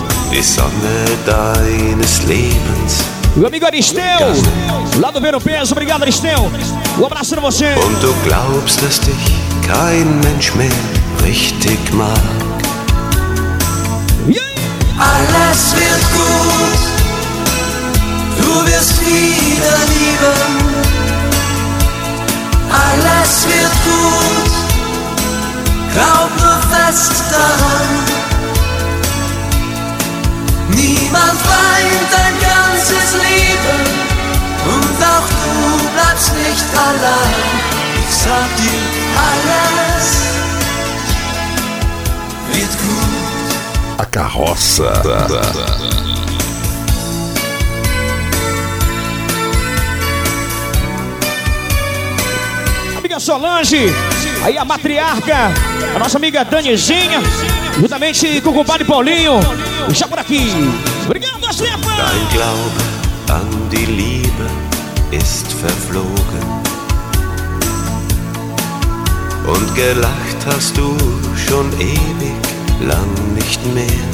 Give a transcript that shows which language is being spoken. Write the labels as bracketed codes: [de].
[de] Die Sonne deines Lebens. [pt] Meu amigo Aristeu, lá do Vero Peso, obrigado Aristeu. Um abraço para você. [de] Und du glaubst, dass dich kein Mensch mehr richtig mag. Alles wird gut, du wirst wieder lieben. Alles wird gut, glaub nur fest daran. Niemand weint dein ganzes Leben und auch du bleibst nicht allein. Ich sag dir, alles wird gut. [pt] A carroça da. Amiga Solange, aí a matriarca, a nossa amiga Danizinha, juntamente com o compadre Paulinho, já por aqui. Obrigado, Stefan! [de] Dein Glaube an die Liebe ist verflogen. Und gelacht hast du schon ewig. Lang nicht mehr.